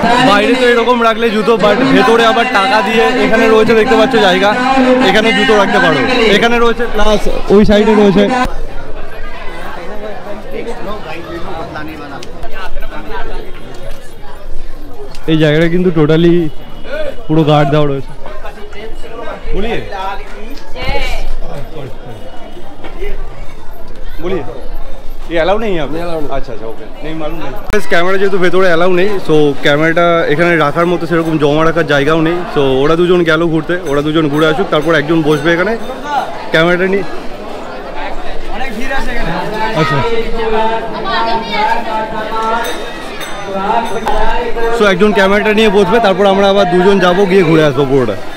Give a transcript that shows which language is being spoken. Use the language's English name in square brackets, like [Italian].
[Bangla] বাইরে তো এরকম রাখলে জুতো, বাট ভেতরে আবার টাকা দিয়ে এখানে রয়েছে, দেখতে পাচ্ছ জায়গা, এখানে জুতো রাখতে পারো। এখানে রয়েছে, প্লাস ওই সাইডে রয়েছে। এই জায়গাটা কিন্তু টোটালি পুরো গার্ড দেওয়া রয়েছে। [Hindi] বলিয়ে বলিয়ে ये अलाउ नहीं है आप? अच्छा अच्छा ओके, नहीं मालूम नहीं। [Bangla] ক্যামেরা যেহেতু ভেতরে অ্যালাউ নেই, সো ক্যামেরাটা এখানে রাখার মতো সেরকম জমা রাখার জায়গাও নেই। সো ওরা দুজন গেল ঘুরতে, ওরা দুজন ঘুরে আসুক, তারপর একজন বসবে এখানে ক্যামেরাটা নিয়ে। আচ্ছা, সো একজন ক্যামেরাটা নিয়ে বসবে, তারপর আমরা আবার দুজন যাবো, গিয়ে ঘুরে আসবো পুরোটা।